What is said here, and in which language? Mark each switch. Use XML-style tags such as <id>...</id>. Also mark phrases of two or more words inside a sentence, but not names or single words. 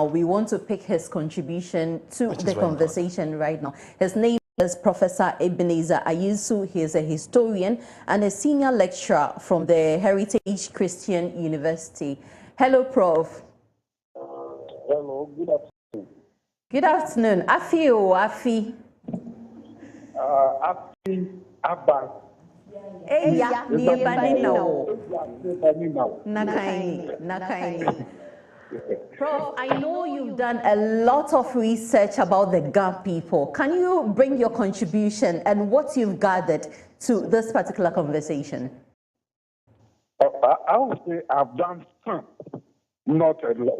<en>We want to pick his contribution to the conversation right now. His name is Professor Ebenezer Ayusu. He is a historian and a senior lecturer from the Heritage Christian University. Hello, Prof. Hello, good afternoon. Good afternoon.</en> <gaa>Afi o Afi. Afi Abba. Eya niebani now. Nakaini.</gaa> <en>Prof, I know you've done a lot of research about the Ga people. Can you bring your contribution and what you've gathered to this particular conversation? I would say I've done some, not a lot.</en>